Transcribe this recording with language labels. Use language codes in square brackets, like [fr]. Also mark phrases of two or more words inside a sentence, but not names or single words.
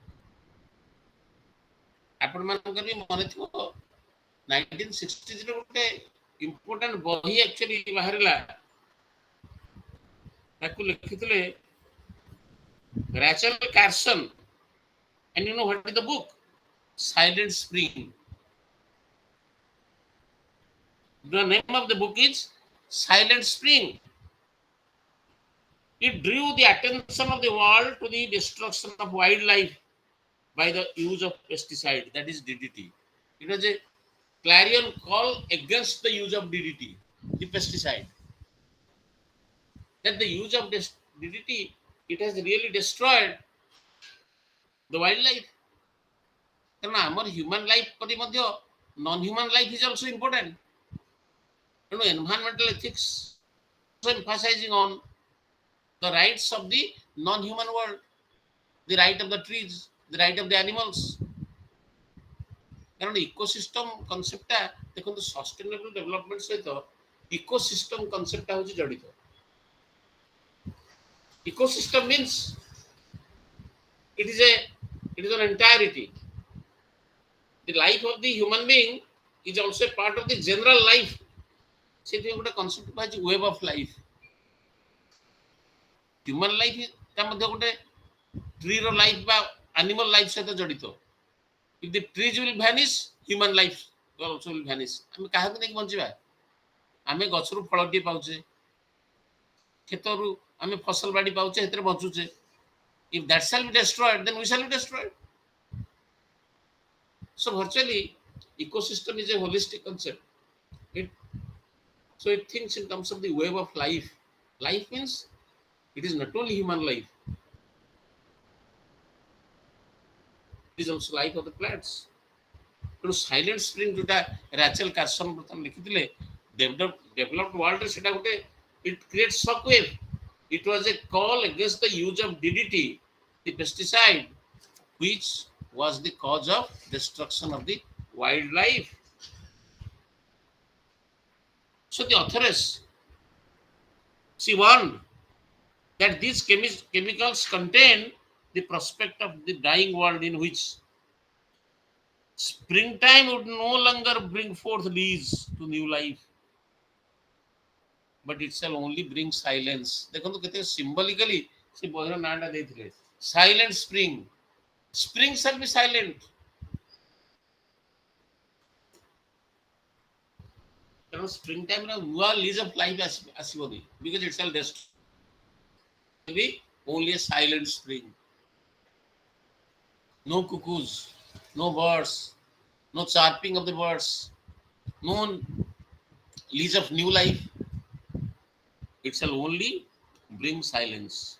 [or] ଆପଣମାନଙ୍କର ବି ମନେ ଥିବ 1960s ରେ ଗୋଟେ ଇମ୍ପୋର୍ଟାଣ୍ଟ ବହି ଆକ୍ଚୁଆଲି ବାହାରିଲା, ତାକୁ ଲେଖିଥିଲେ ରାଚେଲ କାର୍ସନ, [en] and you know what is the book? Silent Spring. The name of the book is Silent Spring. It drew the attention of the world to the destruction of wildlife by the use of pesticide, that is DDT. It was a clarion call against the use of DDT, the pesticide. That the use of this DDT, it has really destroyed the wildlife. [or] କାରଣ ଆମର [en] human life [or] ପରି ମଧ୍ୟ [en] non human life is also important. ତେଣୁ environmental ethics emphasizing on the rights of the non-human world, the right of the trees, the right of the animals. [or] କାରଣ [en] ecosystem concept [or] ଦେଖନ୍ତୁ [en] sustainable development [or] ସହିତ [en] ecosystem concept [or] ହେଉଛି ଜଡ଼ିତ। [en] ecosystem means it is an entirety. The life of the human being is also a part of the general life. [or] ସେଥିପାଇଁ ଗୋଟେ କନସେପ୍ଟ କୁହାଯାଇଛି [en] web of life. human life [or] ତା ମଧ୍ୟ ଗୋଟେ [en] tree's life [or] ବା [en] animal life [or] ସହିତ ଜଡ଼ିତ। [en] if the trees will vanish, human life also will vanish. [or] ଆମେ କାହାକୁ ନେଇକି ବଞ୍ଚିବା? ଆମେ ଗଛରୁ ଫଳଟିଏ ପାଉଛେ, କ୍ଷେତରୁ ଆମେ ଫସଲ ବାଡ଼ି ପାଉଛେ, ସେଥିରେ ବଞ୍ଚୁଛେ। [en] if that shall be destroyed, then we shall be destroyed. So virtually ecosystem is a holistic concept. So it thinks in terms of the web of life. Life means it is not only human life, it is also life of the plants. [or] ତେଣୁ ସାଇଲେଣ୍ଟ ସ୍ପ୍ରିଙ୍ଗ ଯୋଉଟା ରାଚେଲ କାର୍ସନ ପ୍ରଥମେ ଲେଖିଥିଲେ, [en] developed world [or] ସେଟା ଗୋଟେ [en] it creates shock wave. It was a call against the use of DDT, the pesticide, which was the cause of destruction of the wildlife. So the authoress, she warned that these chemicals contain the prospect of the dying world in which springtime would no longer bring forth leaves to new life, but it shall only bring silence. [or] ଦେଖନ୍ତୁ କେତେ symbolically ସେ ବହିର ନାଁଟା ଦେଇଥିଲେ, ସାଇଲେଣ୍ଟ ସ୍ପ୍ରିଙ୍ଗ। [en] ସ୍ପ୍ରିଙ୍ଗ shall be silent. [or] କାରଣ [en] spring time [or] ନୂଆ [en] lease of life [or] ଆସିବନି, [en] because it shall be only a silent spring. No cuckoos, no birds, no chirping of the birds, no lease of new life. It shall only bring silence.